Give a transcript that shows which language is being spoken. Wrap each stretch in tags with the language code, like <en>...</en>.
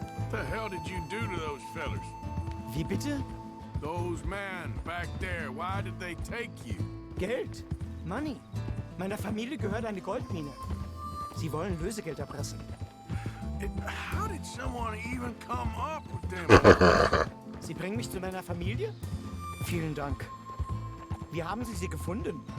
<en>What the hell did you do to those fellers?</en> <de>Wie bitte?</de> <en>Those men back there, why did they take you?</en> <de>Geld. Money. Meiner Familie gehört eine Goldmine. Sie wollen Lösegeld erpressen.</de> <en>How did someone even come up with them?</en> <de>Sie bringen mich zu meiner Familie? Vielen Dank. Wie haben Sie sie gefunden?</de>